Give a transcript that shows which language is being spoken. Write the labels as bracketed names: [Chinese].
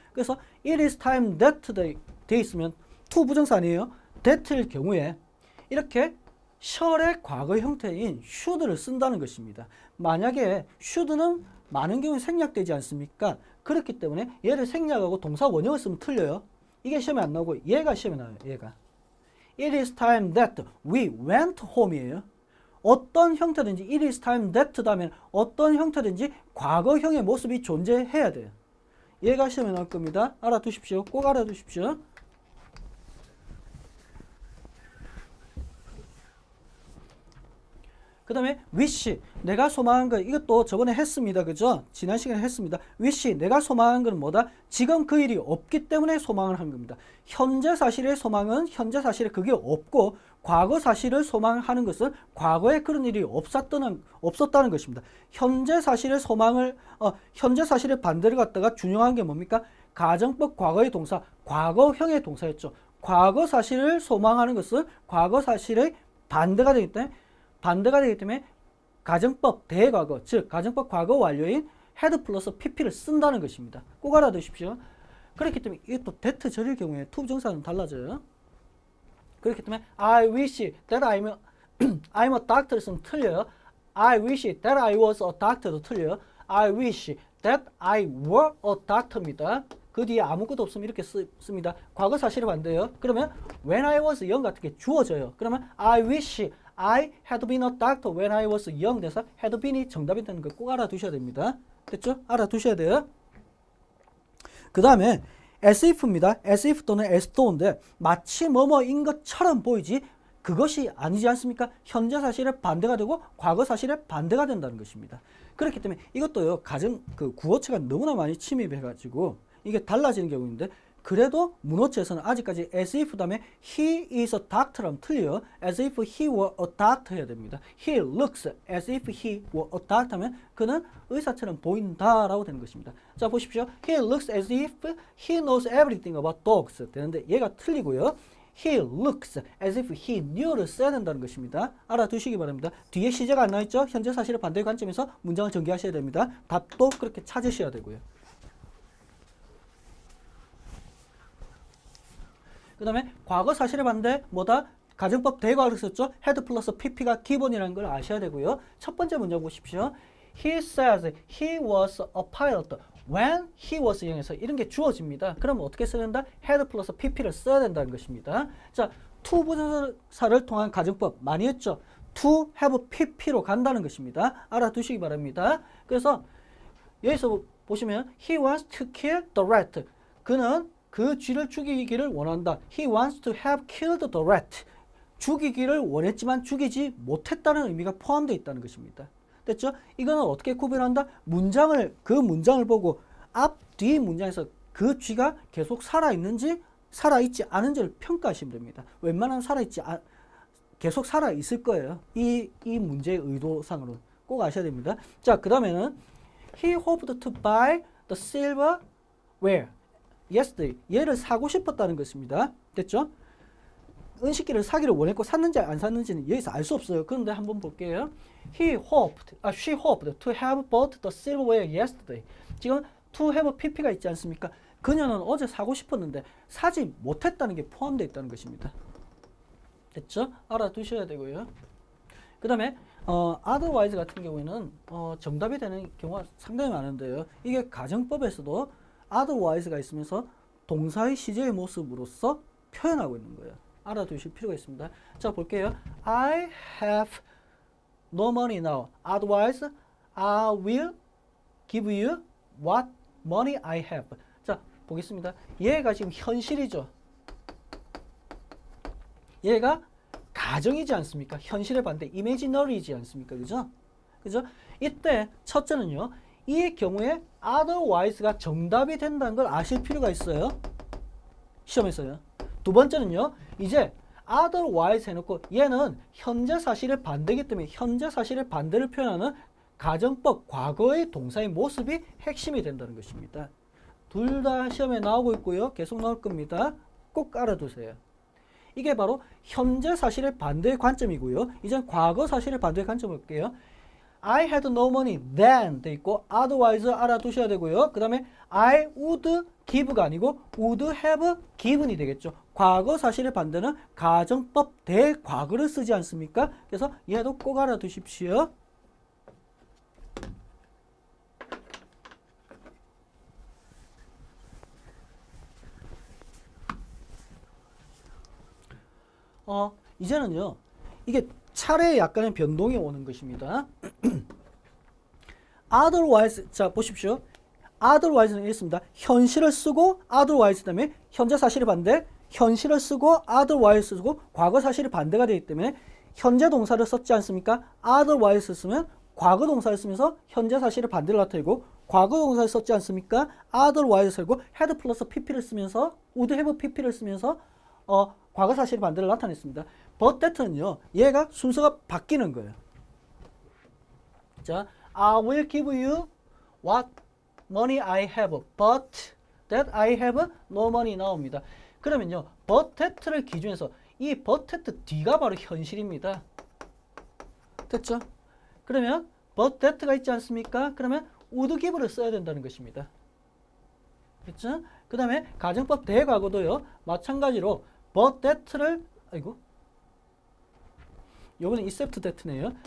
[Korean] 그래서 [English] it is time that [Korean] 돼 있으면 to 부정사 아니에요? that일 경우에 이렇게 셜의 과거 형태인 should를 쓴다는 것입니다. 만약에 should는 많은 경우에 생략되지 않습니까? 그렇기 때문에 얘를 생략하고 동사 원형을 쓰면 틀려요. 이게 시험에 안 나오고 얘가 시험에 나와요. 얘가 [English] it is time that we went home [Korean] 이에요. 어떤 형태든지 [English] it is time that [Korean] 다음에 어떤 형태든지 과거형의 모습이 존재해야 돼요. 얘가 시험에 나올 겁니다. 알아두십시오. 꼭 알아두십시오. 그 다음에 wish, 내가 소망한 것, 이것도 저번에 했습니다. 그죠? 지난 시간에 했습니다. wish, 내가 소망한 것은 뭐다? 지금 그 일이 없기 때문에 소망을 한 겁니다. 현재 사실의 소망은 현재 사실에 그게 없고, 과거 사실을 소망하는 것은 과거에 그런 일이 없었다는 것입니다. 현재 사실의 소망을, 현재 사실의 반대를 갖다가 준용한 게 뭡니까? 가정법 과거의 동사, 과거형의 동사였죠. 과거 사실을 소망하는 것은 과거 사실의 반대가 되기 때문에 가정법 대과거, 즉 가정법 과거 완료인 had 플러스 pp를 쓴다는 것입니다. 꼭 알아두십시오. 그렇기 때문에 이게 또 that 절일 경우에 to 부정사는 달라져요. 그렇기 때문에 [English] I wish that I'm a doctor [Korean] 쓰면 틀려요. [English] I wish that I was a doctor [Korean] 도 틀려요. [English] I wish that I were a doctor [Korean] 입니다. 그 뒤에 아무것도 없으면 이렇게 씁니다. 과거 사실이 반대예요. 그러면 [English] when I was young [Korean] 같은 게 주어져요. 그러면 [English] I wish I had been a doctor when I was young [Korean] 돼서 had been이 정답이 되는 거 꼭 알아두셔야 됩니다. 됐죠? 알아두셔야 돼요. 그 다음에 as if입니다. as if 또는 as though인데 마치 뭐뭐인 것처럼 보이지 그것이 아니지 않습니까? 현재 사실의 반대가 되고 과거 사실의 반대가 된다는 것입니다. 그렇기 때문에 이것도요. 그 구어체가 너무나 많이 침입해가지고 이게 달라지는 경우인데 그래도 문어체에서는 아직까지 as if 다음에 [English] he is a doctor [Korean] 라면 틀려요. [English] as if he were a doctor [Korean] 해야 됩니다. [English] he looks as if he were a doctor [Korean] 하면 그는 의사처럼 보인다라고 되는 것입니다. 자 보십시오. [English] he looks as if he knows everything about dogs [Korean] 되는데 얘가 틀리고요. [English] he looks as if he knew [Korean] 를 써야 된다는 것입니다. 알아두시기 바랍니다. 뒤에 시제가 안 나있죠? 현재 사실의 반대 관점에서 문장을 전개하셔야 됩니다. 답도 그렇게 찾으셔야 되고요. 그 다음에 과거 사실의 반대 뭐다? 가정법 대과를 썼죠? had 플러스 pp가 기본이라는 걸 아셔야 되고요. 첫 번째 문장 보십시오. [English] He says he was a pilot when he was young에서 이런 게 주어집니다. [Korean] 그럼 어떻게 써야 된다? had 플러스 pp를 써야 된다는 것입니다. 자, to 부정사를 통한 가정법 많이 했죠? to have pp로 간다는 것입니다. 알아두시기 바랍니다. 그래서 여기서 보시면 [English] he wants to kill the rat. [Korean] 그는 그 쥐를 죽이기를 원한다. [English] He wants to have killed the rat. [Korean] 죽이기를 원했지만 죽이지 못했다는 의미가 포함되어 있다는 것입니다. 됐죠? 이거는 어떻게 구별한다? 그 문장을 보고 앞, 뒤 문장에서 그 쥐가 계속 살아있는지 살아있지 않은지를 평가하시면 됩니다. 웬만하면 계속 살아있을 거예요. 이 문제의 의도상으로는 꼭 아셔야 됩니다. 자, 그 다음에는 [English] He hoped to buy the silverware yesterday. [Korean] 얘를 사고 싶었다는 것입니다. 됐죠? 은식기를 사기를 원했고 샀는지 안 샀는지는 여기서 알 수 없어요. 그런데 한번 볼게요. [English] she hoped to have bought the silverware yesterday. [Korean] 지금 to have pp가 있지 않습니까? 그녀는 어제 사고 싶었는데 사지 못했다는 게 포함되어 있다는 것입니다. 됐죠? 알아두셔야 되고요. 그 다음에 otherwise 같은 경우에는 정답이 되는 경우가 상당히 많은데요. 이게 가정법에서도 otherwise가 있으면서 동사의 시제의 모습으로서 표현하고 있는 거예요. 알아두실 필요가 있습니다. 자, 볼게요. [English] I have no money now. Otherwise, I will give you what money I have. [Korean] 자, 보겠습니다. 얘가 지금 현실이죠. 얘가 가정이지 않습니까? 현실의 반대, imaginary이지 않습니까? 그죠? 그죠? 이때 첫째는요. 이 경우에 otherwise가 정답이 된다는 걸 아실 필요가 있어요. 시험에서요. 두 번째는요. 이제 otherwise 해놓고 얘는 현재 사실의 반대이기 때문에 현재 사실의 반대를 표현하는 가정법 과거의 동사의 모습이 핵심이 된다는 것입니다. 둘 다 시험에 나오고 있고요. 계속 나올 겁니다. 꼭 알아두세요. 이게 바로 현재 사실의 반대의 관점이고요. 이제 과거 사실의 반대의 관점 볼게요. [English] I had no money then [Korean] 돼 있고 [English] otherwise [Korean] 알아두셔야 되고요. 그 다음에 [English] I would give [Korean] 가 아니고 [English] would have given [Korean] 이 되겠죠. 과거 사실의 반대는 가정법 대과거를 쓰지 않습니까? 그래서 얘도 꼭 알아두십시오. 이제는요. 이게 차례에 약간의 변동이 오는 것입니다. otherwise, 자 보십시오. otherwise는 이렇습니다. 현실을 쓰고 otherwise 다음에 현재 사실의 반대, 현실을 쓰고 otherwise 쓰고 과거 사실의 반대가 되기 때문에 현재 동사를 썼지 않습니까? otherwise 쓰면 과거 동사를 쓰면서 현재 사실의 반대를 나타내고 과거 동사를 썼지 않습니까? otherwise 쓰고 had 플러스 pp를 쓰면서 would have pp를 쓰면서 과거 사실의 반대를 나타냈습니다. but that는요. 얘가 순서가 바뀌는 거예요. [English] 자, I will give you what money I have, but that I have no money now [Korean] 입니다. 그러면요. but that를 기준해서 이 but that 뒤가 바로 현실입니다. 됐죠? 그러면 but that가 있지 않습니까? 그러면 would give를 써야 된다는 것입니다. 그렇죠? 그 다음에 가정법 대과거도요. 마찬가지로 but that를 요거는 except that네요.